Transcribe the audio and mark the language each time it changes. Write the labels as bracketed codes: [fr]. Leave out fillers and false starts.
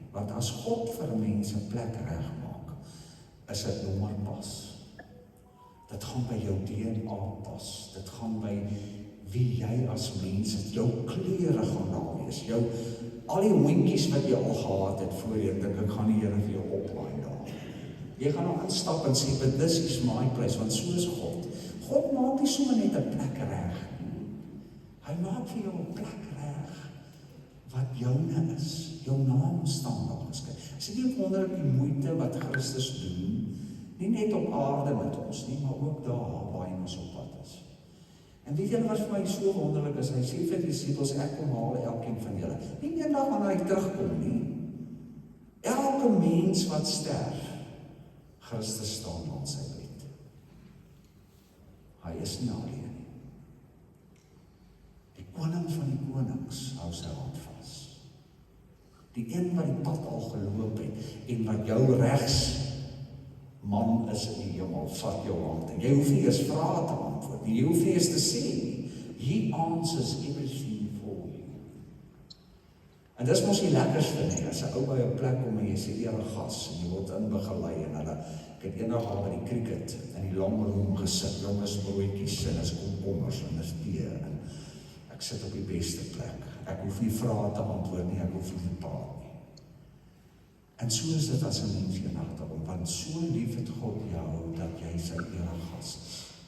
[af] Want as God vir 'n mens 'n plek regmaak, is dit nommer pas. Dit gaan by jou DNA pas. Dit gaan by wie jy as mens is. Jou klere gaan daar wees. Al die hondjies wat jy al gehad het voorheen, dink ek gaan die Here vir jou oplaai daar. Jy gaan nou instap en sê, [en] but this is my place, [af] want so is God. God maak nie sommer net 'n plek reg nie. Hy maak vir jou 'n plek reg wat joune is. Jou naam staan daar geskryf. Is dit nie wonderlik die moeite wat Christus doen, nie net op aarde met ons nie, maar ook daar waar hy ons op pad is. En weet julle wat vir my so wonderlik is? Hy sê vir die disippels, ek kom haal elkeen van julle. Nie eendag wanneer hy terugkom nie. Elke mens wat sterf, Christus staan aan sy bed. Hy is nie alleen nie. Die koning van die konings hou sy hand vas. Die een wat die pad al geloop het en wat jou regs man is in die hemel, vat jou hand. En jy hoef nie eens vrae te antwoord nie. Jy hoef nie eens te sê nie. [en] He answers everything for you. [af] En dis mos die lekkerste nie, as 'n ou by 'n plek kom en jy sê, "Here gas," en jy word inbegelei en hulle, ek het eendag al by die cricket in die long room gesit, jonges broodjies en is komkommers en is tee en ek sit op die beste plek. Ek hoef nie vrae te antwoord nie, ek hoef nie te praat nie. En so is dit as 'n mens eendag daarom, want so lief het God jou, dat jy sy eregas is.